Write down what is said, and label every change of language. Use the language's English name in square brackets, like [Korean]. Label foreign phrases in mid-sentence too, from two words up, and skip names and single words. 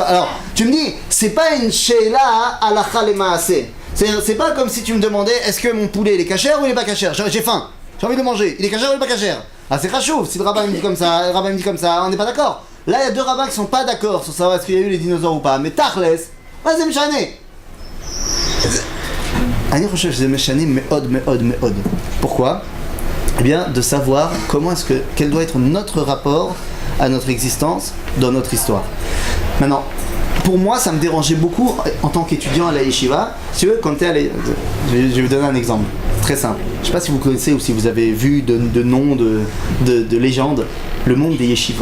[French] Alors, tu me dis, c'est pas une [Hebrew] שאלה הלכה למעשה. [French] C'est pas comme si tu me demandais, est-ce que mon poulet il est cachère ou il est pas cachère? J'ai faim, j'ai envie de manger, il est cachère ou il est pas cachère? Ah, c'est rachouf, si le rabbin me dit comme ça, le rabbin me dit comme ça, on n'est pas d'accord. Là, il y a deux rabbins qui sont pas d'accord sur savoir est-ce qu'il y a eu les dinosaures ou pas. Mais Tachles, vas-y, m'chané. [Hebrew] אני חושב שזה משנה מאוד מאוד מאוד. [French] Pourquoi? Eh bien, de savoir quel doit être notre rapport à notre existence dans notre histoire. Maintenant, pour moi, ça me dérangeait beaucoup en tant qu'étudiant à la yeshiva. Si tu veux, quand tu es à la... Je vais vous donner un exemple très simple. Je ne sais pas si vous connaissez ou si vous avez vu de noms, de légendes, le monde des yeshivot.